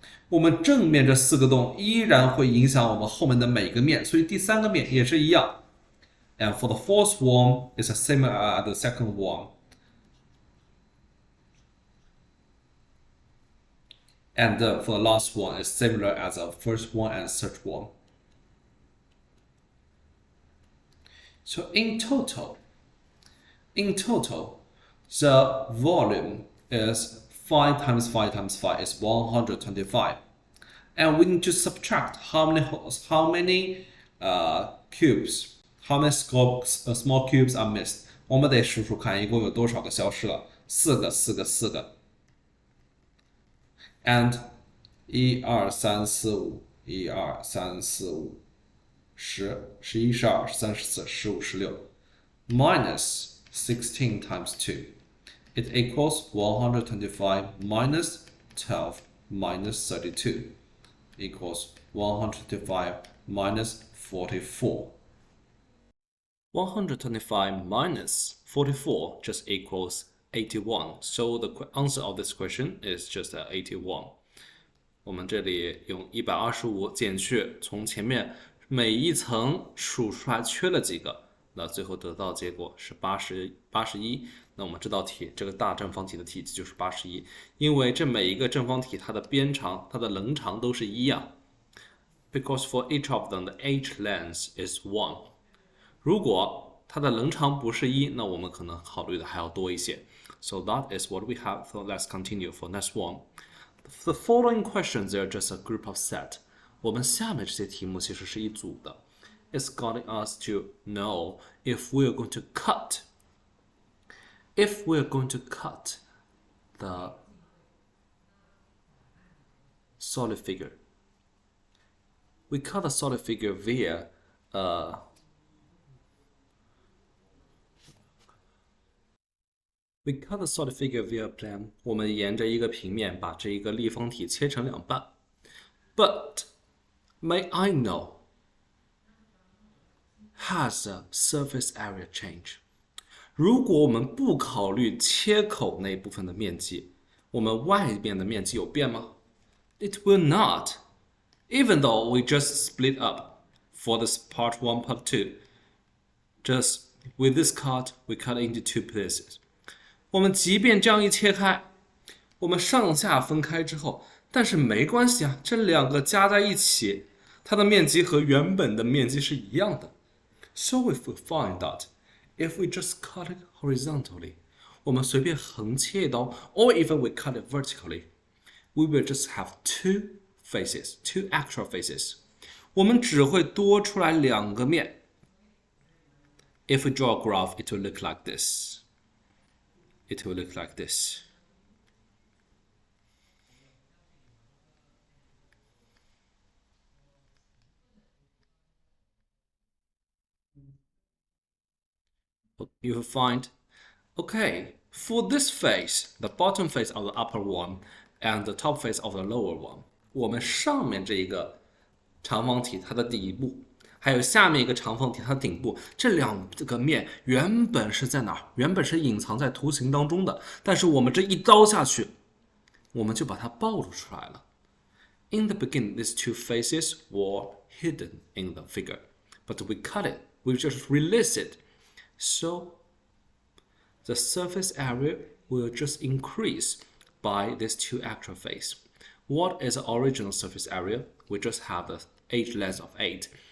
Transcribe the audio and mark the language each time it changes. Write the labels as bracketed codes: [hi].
[zh] 我们正面这4个洞依然会影响我们后面的每个面，所以第3个面也是一样。 [en] And for the fourth one, it's similar as the second one. And for the last one, it's similar as the first one and third one. So in total, the volume is 5 times 5 times 5 is 125. And we need to subtract how many cubes, how many small cubes are missed. [zh] 我们得数数看一共有多少个消失了，4个4个。 [en] And 1 2 3 4 5 1 2 3 4 5 10 11 12 13 14 15 16 minus 16 times 2. It equals 125 minus 12 minus 32 equals 125 minus 44. 125 minus 44 just equals 81. So the answer of this question is just 81. [zh] 我们这里用125减去从前面每一层数出来缺了几个，那最后得到结果是81。那我们这道题这个大正方体的体积就是81，因为这每一个正方体它的边长、它的棱长都是1啊。 [en] Because for each of them the edge length is 1. [zh] 如果它的棱长不是1，那我们可能考虑的还要多一些。 [en] So that is what we have. So let's continue for next one. The following questions are just a group of set. [zh] 我们下面这些题目其实是一组的。 [en] It's guiding us to know if we're going to cut. If we're going to cut the solid figure. We cut the solid figure via We cut the solid figure via plan. [zh] 我们沿着一个平面把这一个立方体切成2半。 [en] But may I know, has the surface area changed? [zh] 如果我们不考虑切口那部分的面积，我们外面的面积有变吗？ [en] It will not. Even though we just split up for this part 1, part 2. Just with this cut, we cut into 2 pieces. [zh] 我们即便这样一切开，我们上下分开之后，但是没关系啊，这2个加在一起，它的面积和原本的面积是一样的。 [en] So if we find that, if we just cut it horizontally, [zh] 我们随便横切一刀 [en] or even we cut it vertically, we will just have 2 faces, 2 actual faces. [zh] 我们只会多出来2个面。 [en] If we draw a graph, it will look like this. It will look like this. You will find, okay, for this face, the bottom face of the upper one and the top face of the lower one, [zh] 我们上面这一个长方体它的底部，还有下面一个长方体它的顶部，这2个面原本是在哪儿？原本是隐藏在图形当中的，但是我们这一刀下去，我们就把它暴露出来了。 [en] In the beginning, these 2 faces were hidden in the figure, but we cut it. We just release it. So the surface area will just increase by these 2 actual faces. What is the original surface area? We just have the edge length of 8.